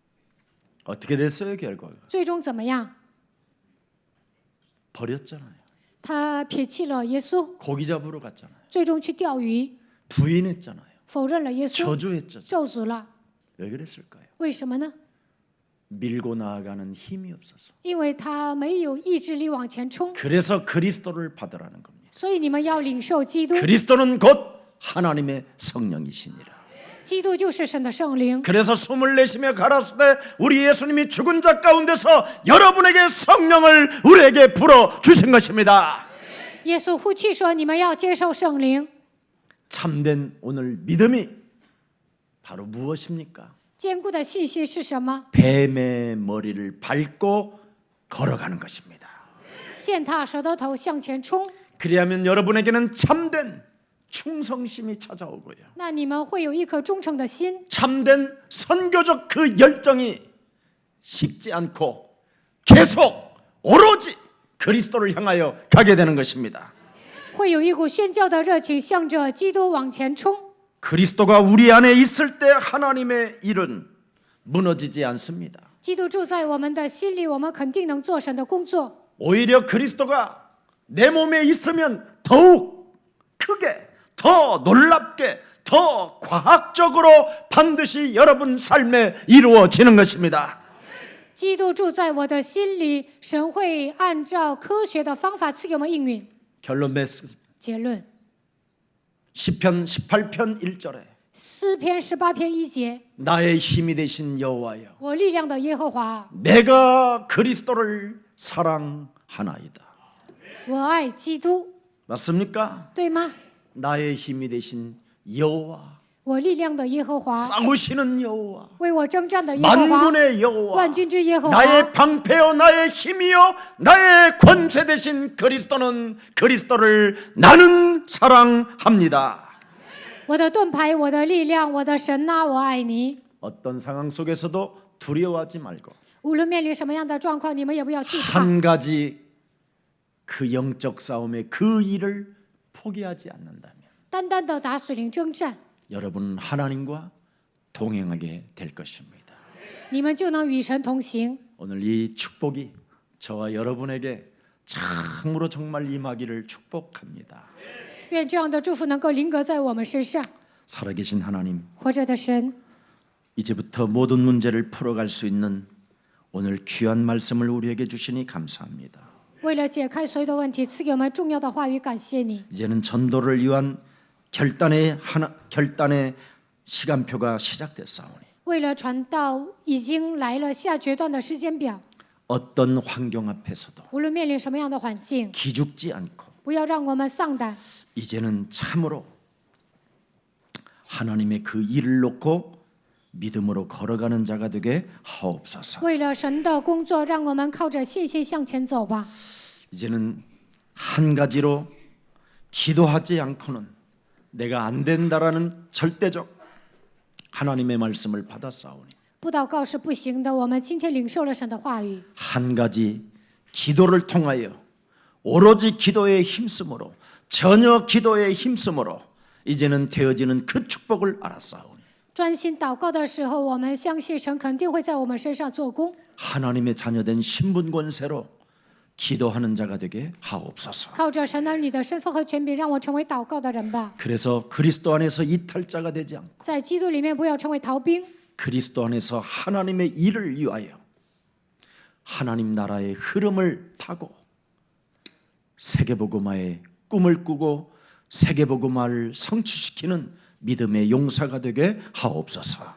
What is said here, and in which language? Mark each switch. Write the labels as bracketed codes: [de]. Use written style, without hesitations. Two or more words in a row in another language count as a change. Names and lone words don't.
[ko] 어떻게 됐어요 결과가? [zh] 最终怎么样？ [ko] 버렸잖아요. [zh] 他撇弃了耶稣， [ko] 고기 잡으러 갔잖아요. [zh] 最终去钓鱼， [ko] 부인했잖아요. [zh] 否认了耶稣， [ko] 저주했죠. [zh] 咒诅了。 [ko] 왜 그랬을까요? [zh] 为什么呢？ [ko] 밀고 나아가는 힘이 없어서. [zh] 因为他没有意志力往前冲， [ko] 그래서 그리스도를 받으라는 겁니다. [zh] 所以你们要领受基督， [ko] 그리스도는 곧 하나님의 성령이시니라. [zh] 基督就是神的圣灵。 [ko] 그래서 숨을 내쉬며 가라사대 우리 예수님이 죽은 자 가운데서 여러분에게 성령을 우리에게 불어 주신 것입니다. [zh] 耶稣呼气说：“你们要接受圣灵。 [ko] 참된 오늘 믿음이 바로 무엇입니까? [zh] 坚固的信息是什么？ [ko] 뱀의 머리를 밟고 걸어가는 것입니다. [zh] 践踏蛇的头向前冲， [ko] 그리하면 여러분에게는 참된 충성심이 찾아오고요. [zh] 那你们会有一颗忠诚的心， [ko] 참된 선교적 그 열정이 식지 않고 계속 오로지 그리스도를 향하여 가게 되는 것입니다. [zh] 会有一股宣教的热情，向着基督往前冲。 [ko] 그리스도가 우리 안에 있을 때 하나님의 일은 무너지지 않습니다. [zh] 基督住在我们的心里，我们肯定能做神的工作。 [ko] 오히려 그리스도가 내 몸에 있으면 더욱 크게, 더 놀랍게, 더 과학적으로 반드시 여러분 삶에 이루어지는 것입니다. [zh] 基督住在我的心里，神会按照科学的方法赐给我们应允。 [ko] 결론 맺습니다. [zh] 结论： [ko] 시편 18편 1절에 [zh] 诗篇18篇1节， [ko] 나의 힘이 되신 여호와여 [zh] 我力量的耶和华， [ko] 내가 그리스도를 사랑하나이다. [zh] 我爱基督， [ko] 맞습니까? [zh] 对吗？ [ko] 나의 힘이 되신 여호와 [zh] 我力量的耶和华， [ko] 싸우시는 여호와 [zh] 为我征战的耶和华， [ko] 만군의 여호와 [zh] 万军之耶和华， [ko] 나의 방패요 나의 힘이요 나의 권세 되신 그리스도를 나는 사랑합니다. [zh] 我的盾牌，我的力量，我的神啊，我爱你。 [ko] 어떤 상황 속에서도 두려워하지 말고 [zh] 无论面临什么样的状况，你们也不要惧怕。 [ko] 한 가지 그 영적 싸움의 그 일을 포기하지 않는다면 [zh] 单单的打属灵征战， [ko] 여러분은 하나님과 동행하게 될 것입니다. [zh] 你们就能与神同行。 [ko] 오늘 이 축복이 저와 여러분에게 참으로 정말 임하기를 축복합니다. [zh] 愿这样的祝福能够临格在我们身上。 [ko] 살아계신 하나님, [zh] 活着的神， [ko] 이제부터 모든 문제를 풀어갈 수 있는 오늘 귀한 말씀을 우리에게 주시니 감사합니다. [zh] 为了解开所有的问题，赐给我们重要的话语，感谢你。 [ko] 이제는 전도를 위한 결단의 시간표가 시작됐사오니 [zh] 为了传道，已经来了下决断的时间表。 [ko] 어떤 환경 앞에서도 [zh] 无论面临什么样的环境， [ko] 기죽지 않고 [zh] 不要让我们丧胆。 [ko] 이제는 참으로 하나님의 그 일을 놓고 믿음으로 걸어가는 자가 되게 하옵소서. [zh] 为了神的工作，让我们靠着信心向前走吧。 [ko] 이제는 한 가지로 기도하지 않고는 내가 안 된다라는 절대적 하나님의 말씀을 받았사오니 [zh] 不祷告是不行的。我们今天领受了神的话语， [ko] 한 가지 기도를 통하여 오로지 기도에 힘쓰므로 전혀 기도에 힘쓰므로 이제는 되어지는 그 축복을 알았사오니 [zh] 专心祷告的时候，我们相信神肯定会在我们身上做工。 [ko] 하나님의 자녀된 신분 권세로 기도하는 자가 되게 하옵소서. [zh] 靠着神儿女的身份和权柄，让我成为祷告的人吧。 [ko] 그래서 그리스도 안에서 이탈자가 되지 않고 [zh] 在基督里面，不要成为逃兵， [ko] 그리스도 안에서 하나님의 일을 위하여 하나님 나라의 흐름을 타고 세계복음화의 꿈을 꾸고 세계복음화를 성취시키는 믿음의 용사가 되게 하옵소서.